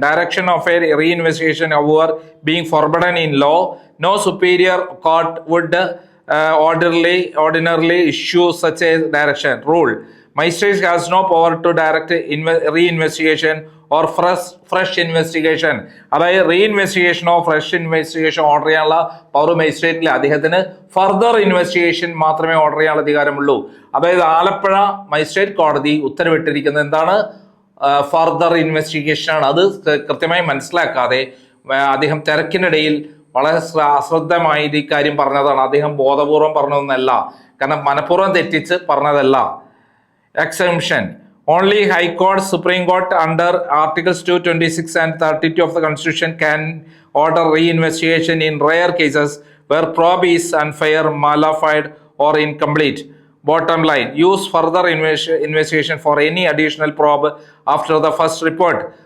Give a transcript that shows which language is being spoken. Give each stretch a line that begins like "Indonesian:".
English: Direction of a reinvestigation, however, being forbidden in law, no superior court would ordinarily issue such a direction. Rule. Magistrate has no power to direct reinvestigation or fresh investigation.
Malayalam: അതായത് റീഇൻവെസ്റ്റിഗേഷനോ fresh ഇൻവെസ്റ്റിഗേഷനോ order ചെയ്യാനുള്ള power മജിസ്ട്രേറ്റിൽ അദ്ദേഹത്തിന് further investigation മാത്രമേ order ചെയ്യാനുള്ള അധികാരമുള്ളൂ. അതായത് Alappuzha magistrate കോടതി ഉത്തരവിട്ടിരിക്കുന്നത് എന്താണ്? Further investigation ആണ്. അത് കൃത്യമായി മനസ്സിലാക്കാതെ അദ്ദേഹം തിരക്കിനിടയിൽ വളരെ അശ്രദ്ധമായി ഈ കാര്യം പറഞ്ഞതാണ്. അദ്ദേഹം ബോധപൂർവം പറഞ്ഞതൊന്നല്ല, കാരണം മനഃപൂർവ്വം തെറ്റിച്ച് പറഞ്ഞതല്ല.
English: Exemption. Only High Court, Supreme Court under Articles 226 and 32 of the Constitution can order reinvestigation in rare cases where probe is unfair, malafide or incomplete. Bottom line, use further investigation for any additional probe after the first report.